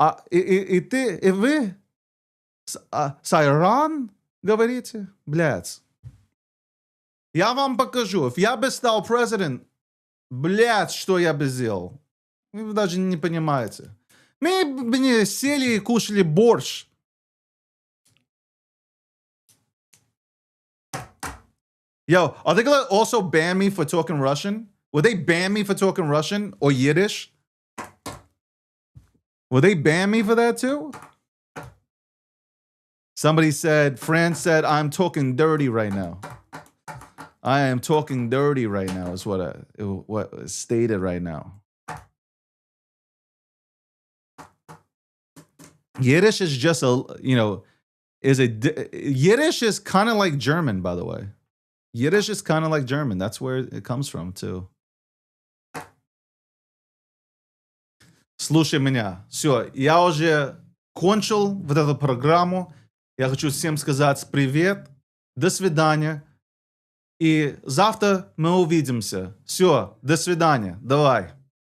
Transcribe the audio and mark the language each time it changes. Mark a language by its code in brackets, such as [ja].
[ru] И вы с Иран говорите? Блядь. Я вам покажу. If я бы стал президент, блядь, что я бы сделал? Вы даже не понимаете. Мы бы не сели и кушали борщ. [en] Yo, are they gonna also ban me for talking Russian? Will they ban me for talking Russian or Yiddish? Will they ban me for that too? Somebody said, Fran said, I'm talking dirty right now. I am talking dirty right now is what is stated right now. Yiddish is just Yiddish is kind of like German, by the way. Yiddish is kind of like German. That's where it comes from too. [ru] Слушай меня. Все, я уже кончил вот эту программу. Я хочу всем сказать привет. До свидания. И завтра мы увидимся. Все, до свидания. Давай.